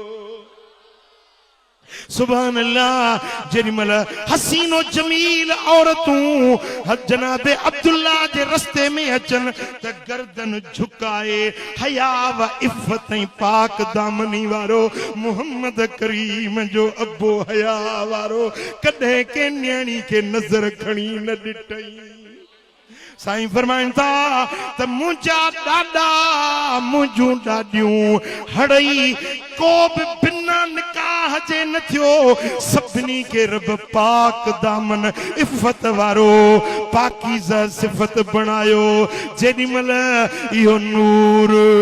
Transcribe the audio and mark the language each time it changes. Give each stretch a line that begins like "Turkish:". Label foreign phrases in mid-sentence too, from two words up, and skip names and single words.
Arabic: سبحان الله
Sindhi: जेरीमल हसीनो जमील औरतूं जनाबे अब्दुल्ला जे रस्ते में अचन त गर्दन झुकाए हया व इफ़त पाक दामनी वारो मोहम्मद करीम जो अबो हया वारो कदे के न्याणी के नजर खणी न ॾिठई साईं फरमाइन था त मुंहिंजा ॾाॾा मुंहिंजूं ॾाॾियूं हड़ई को बि बिना निकाह जे न थियो सभिनी के रब पाक दामन इफ़त वारो पाकीज़ा सिफ़त बणायो जेॾीमहिल इहो नूर